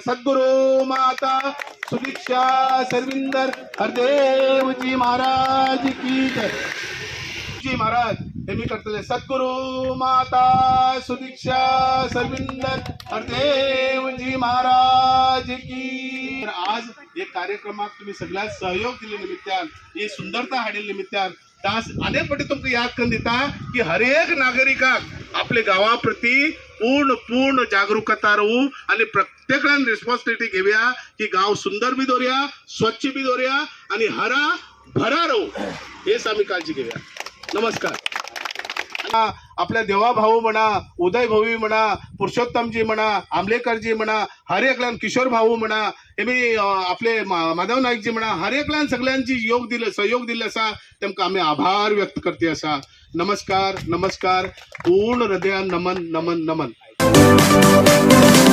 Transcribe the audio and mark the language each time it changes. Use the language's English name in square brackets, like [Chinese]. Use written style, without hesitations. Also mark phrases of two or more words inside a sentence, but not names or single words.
[Hindi] सद्गुरू माता सुदीक्षा सर्विंदर हरदेवजी महाराज की जय. [Konkani] जी महाराज हेमी करतले. [Hindi] सद्गुरू माता सुदीक्षा सर्विंदर हरदेवजी महाराज की. [Konkani] आज हे कार्यक्रमाक तुम्ही सगळ्यात सहयोग दिले निमित्तान ही सुंदरता हाडील निमित्तान तास अनेक फावटी तुमकां याद करून दिता की हर एक नागरिकाक आपल्या गांवा प्रती पूर्ण जागरूकता राहू आणि प्रत्येकान रिस्पॉन्सिबिलिटी घेवया की गांव सुंदर बी दवरया, स्वच्छ बी दवरया आणि [Hindi] हरा भरा [Konkani] राहू. हेच आम्ही काळजी घेऊया. नमस्कार. आपल्या देवा भाऊ म्हणा, उदय भाऊ म्हणा, पुरुषोत्तमजी म्हणा, आमलेकरजी म्हणा, हर एकल्यान किशोर भाऊ म्हणा, हेमी आपले माधव नाईकजी म्हणा, हर एकल्यान सगळ्यांची सहयोग दिले आसा तेमकां आमी आभार व्यक्त करते आसा. नमस्कार नमस्कार. पूर्ण हृदयान नमन नमन नमन.